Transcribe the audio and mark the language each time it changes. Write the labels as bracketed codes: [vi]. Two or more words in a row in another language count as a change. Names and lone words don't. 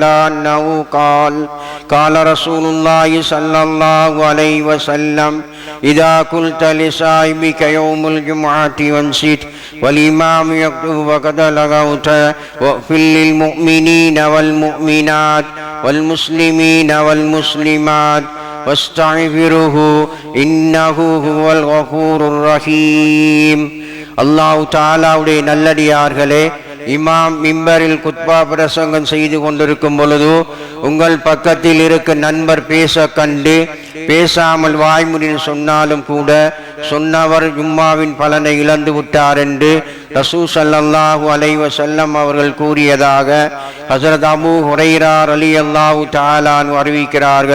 [ar] عنه قال رسول الله صلى الله عليه وسلم إذا قلت لصاحبك يوم الجمعة وانصت والإمام يخطب فقد لغوت واغفر للمؤمنين والمؤمنات والمسلمين والمسلمات واستغفره إنه هو الغفور الرحيم. [ta] அல்லாஹ் தஆலாவுடைய நல்லடியார்களே, இமாம் மிம்பரில் குத்பா பிரசங்கம் செய்து கொண்டிருக்கும் பொழுது உங்கள் பக்கத்தில் இருக்க நண்பர் பேச கண்டு பேசாமல் வாய்மொழியில் சொன்னாலும் கூட சொன்னவர் ஜும்மாவின் பலனை இழந்து விட்டார் என்று ரசூல் [ar] صلى الله عليه وسلم [ta] அவர்கள் கூறியதாக ஹஸரத் அபூ ஹுரைரா [ar] رضي الله تعالى عنه [ta] அறிவிக்கிறார்கள்.